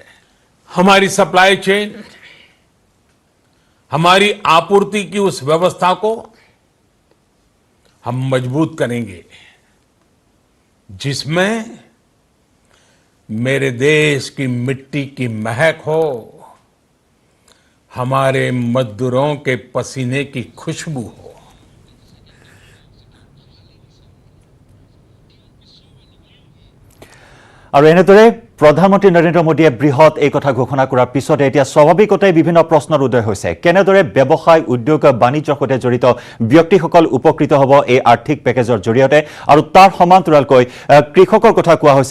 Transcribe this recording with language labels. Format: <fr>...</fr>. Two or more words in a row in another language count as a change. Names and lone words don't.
<hi>हमारी</hi> <en>supply chain,</en> <hi>हमारी आपूर्ति की उस व्यवस्था को हम मजबूत करेंगे जिसमें मेरे देश की मिट्टी की महक हो, हमारे मजदूरों के पसीने की खुशबू हो।</hi> <as>আৰু এনেদৰে প্ৰধানমন্ত্ৰী নৰেন্দ্ৰ মোদীয়ে বৃহৎ এই কথা ঘোষণা কৰাৰ পিছতে এতিয়া স্বাভাৱিকতে বিভিন্ন প্ৰশ্নৰ উদয় হৈছে। কেনেদৰে ব্যৱসায়, উদ্যোগ, বাণিজ্যৰ সৈতে জড়িত ব্যক্তিসকল উপকৃত হ'ব এই আৰ্থিক পেকেজৰ জৰিয়তে, আৰু তাৰ সমান্তৰালকৈ কৃষকৰ কথা কোৱা হৈছে।</as>